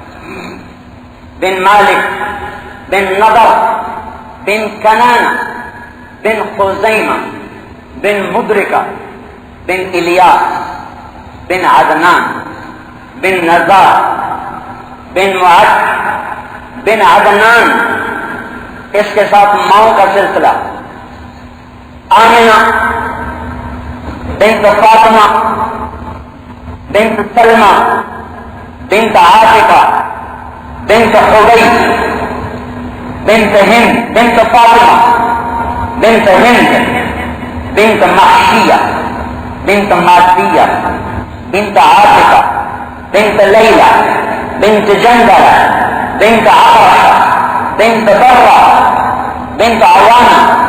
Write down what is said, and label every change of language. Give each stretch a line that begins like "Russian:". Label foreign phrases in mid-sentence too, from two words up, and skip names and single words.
Urdu: بن مالک بن نضر بن کنانہ بن خزیمہ بن مدرکہ بن الیاس بن عدنان بن نزار بن معد بن عدنان۔ اس کے ساتھ ماؤں کا سلسلہ، آمنہ بنت فاطمہ بنت سلمہ بنت عاتقہ بنت حبیش بنت ہند بنت فاطمہ بنت ہند بنت محشية بنت مادية بنت عاتقة بنت ليلى بنت جندلة بنت عقرشة بنت برة بنت عوانة